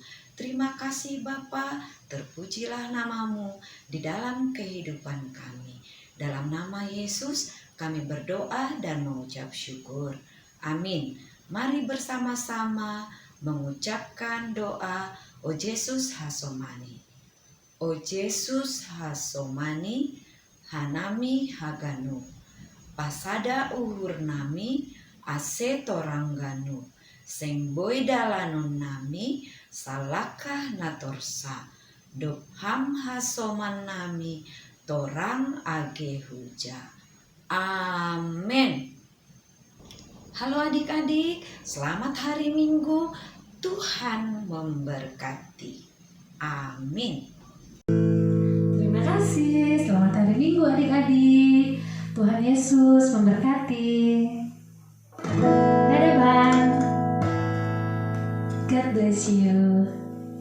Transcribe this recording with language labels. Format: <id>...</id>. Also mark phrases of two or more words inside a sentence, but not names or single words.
<id>Terima kasih Bapa, terpujilah namamu di dalam kehidupan kami. Dalam nama Yesus kami berdoa dan mengucap syukur. Amin. Mari bersama-sama mengucapkan doa O Yesus Hasomani.</id> <smr>O Yesus Hasomani, Hanami Haganu. Pasada uhur nami, ase torangganu. Seng boy dalanon nami, salakah natorsa. Dopham hasoman nami, torang age huja.</smr> <id>Amin. Halo adik-adik, selamat hari Minggu. Tuhan memberkati. Amin. Terima kasih. Selamat hari Minggu adik-adik. Tuhan Yesus memberkati. Dadah Bang.</id> <en>God bless you.</en>